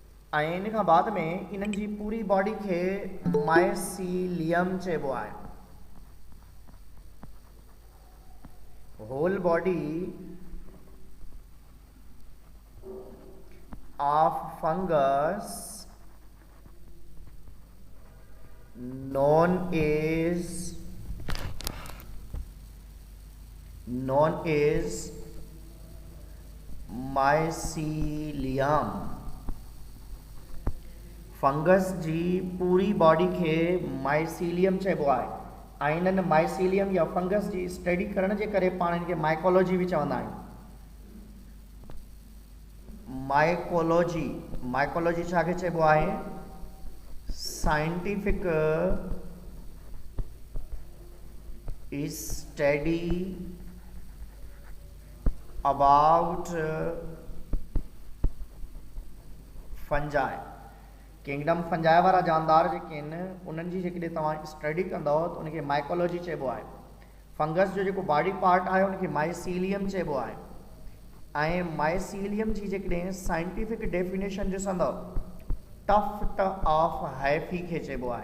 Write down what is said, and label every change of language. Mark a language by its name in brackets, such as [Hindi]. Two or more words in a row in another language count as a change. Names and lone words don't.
[Sindhi] ऐं इन खां बाद में इन्हनि जी पूरी बॉडी खे माइसीलियम चइबो आहे। [English] whole body of fungus known as mycelium। [Sindhi] फंगस जी पूरी बॉडी खे माइसीलियम चइबो आहे ऐं इन्हनि माइसीलियम या फंगस जी स्टडी करण जे करे पाण हिन खे माइकोलॉजी बि चवंदा आहियूं। माइकोलॉजी छाखे चइबो आहे? [English] scientific study about fungi. kingdom fungi [Sindhi] वारा जानदार जेके आहिनि उन्हनि जी जेकॾहिं तव्हां स्टडी कंदव त उनखे माइकोलॉजी चइबो आहे। फंगस जो जेको [English] body part [Sindhi] आहे उनखे माइसीलियम चइबो आहे ऐं माइसीलियम जी जेकॾहिं [English] scientific definition [Sindhi] ॾिसंदव [English] tuft of hyphae [Sindhi] खे चइबो आहे।